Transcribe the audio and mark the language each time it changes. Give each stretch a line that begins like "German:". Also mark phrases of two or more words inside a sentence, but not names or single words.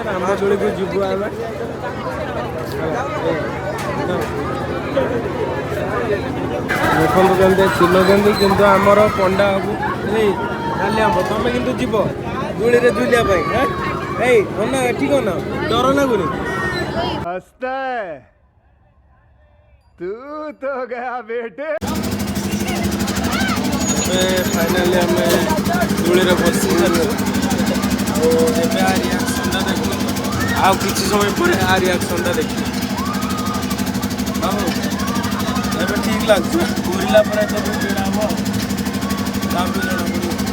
Odia: ରାମଦୋଳିକୁ ଯିବୁ ଆମେ। ଦେଖନ୍ତୁ କେମିତି ଚିଲଉଛନ୍ତି, କିନ୍ତୁ ଆମର ପଣ୍ଡା ହବୁ। ଏଇ ନାଲି ଆମ୍ବ ତମେ କିନ୍ତୁ ଯିବ ଦୋଳିରେ ଝୁଲିବା ପାଇଁ। ଏଇ କନ ଏଠି କନ ଡର ଲାଗୁନି?
Hindi: तू तो गया बेटे।
Odia: फाइनाली ଆମେ ଦୋଳିରେ ବସି ସାରିଲୁ। ଆଉ ଏବେ ଆ ରିଆକ୍ସନଟା ଦେଖିଲୁ। ଆଉ କିଛି ସମୟ ପରେ ଆ ରିଆକ୍ସନଟା ଦେଖିଲୁ। ଏବେ ଠିକ୍ ଲାଗୁଛି। ଘୁରିଲା ପରେ ତ ଭିଡ଼ ହବ, ତାପରେ ଜଣାପଡ଼ିବ।